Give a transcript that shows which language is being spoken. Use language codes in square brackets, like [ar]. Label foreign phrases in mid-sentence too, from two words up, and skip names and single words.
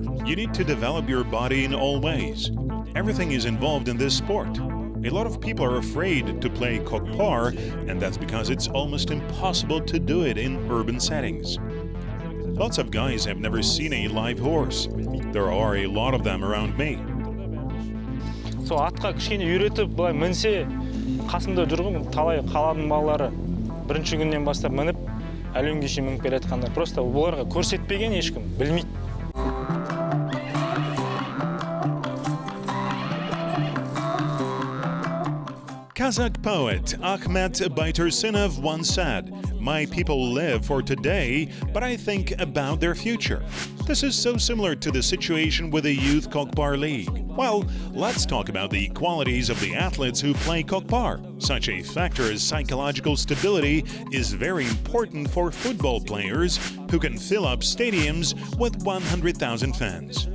[en] You need to develop your body in all ways. Everything is involved in this sport. A lot of people are afraid to play Kokpar, and that's because it's almost impossible to do it in urban settings. Lots of guys have never seen a live horse. There are a lot of them around me. [kk] So атқа кішкене үйретіп, былай мінсе, қасында жүрген талай қаланың балалары бірінші күннен бастап мініп, әлемге шейін мініп келе жатқандар. Просто бұларға көрсетпеген ешкім білмейді. [en] Kazakh poet Ahmet Baytursunov once said, "My people live for today, but I think about their future." This is so similar to the situation with the Youth Kokpar League. Well, let's talk about the qualities of the athletes who play Kokpar. Such a factor as psychological stability is very important for football players who can fill up stadiums with 100,000 fans.